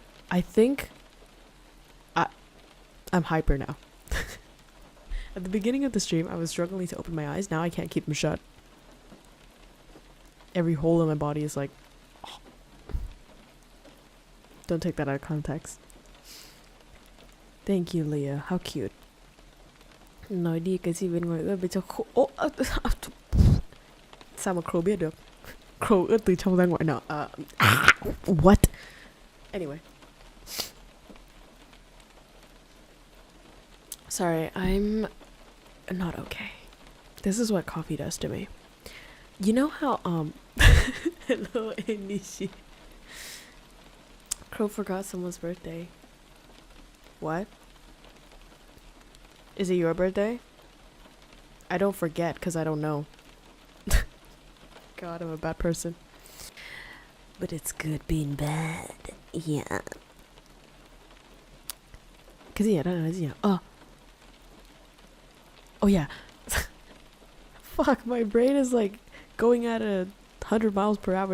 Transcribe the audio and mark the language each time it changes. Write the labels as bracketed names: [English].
[English] I think I'm hyper now. At the beginning of the stream, I was struggling to open my eyes. Now I can't keep them shut. Every hole in my body is like... Oh. Don't take that out of context. Thank you, Leah. How cute. [Vietnamese] Nói đi cái gì bên ngoài ướt bên trong khô. Sao mà Crow biết được? Crow ướt từ trong ra ngoài nọ. [English] What? Anyway. Sorry, I'm not okay. This is what coffee does to me. You know how, hello, Anishi. Crow forgot someone's birthday. What? Is it your birthday? I don't forget because I don't know. God, I'm a bad person. But it's good being bad. Yeah. [Vietnamese] Cái gì ở đây là gì nhỉ? [English] Oh yeah. fuck? My brain is like going at 100 miles per hour.